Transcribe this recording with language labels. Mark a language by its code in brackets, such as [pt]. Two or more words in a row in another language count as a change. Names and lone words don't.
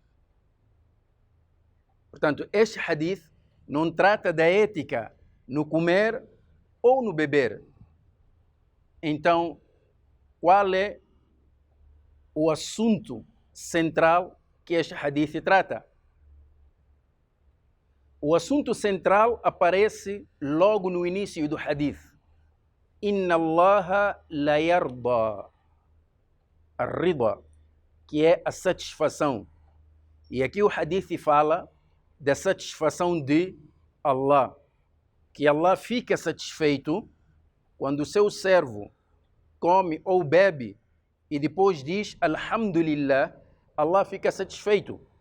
[pt] Portanto, este hadith não trata da ética no comer ou no beber. Então, qual é o assunto central que este hadith trata? O assunto central aparece logo no início do hadith. [ar] إن الله لا يرضى. [pt] Ar-rida, que é a satisfação. E aqui o hadith fala da satisfação de Allah. Que Allah fica satisfeito quando o seu servo come ou bebe e depois diz Alhamdulillah, Allah fica satisfeito.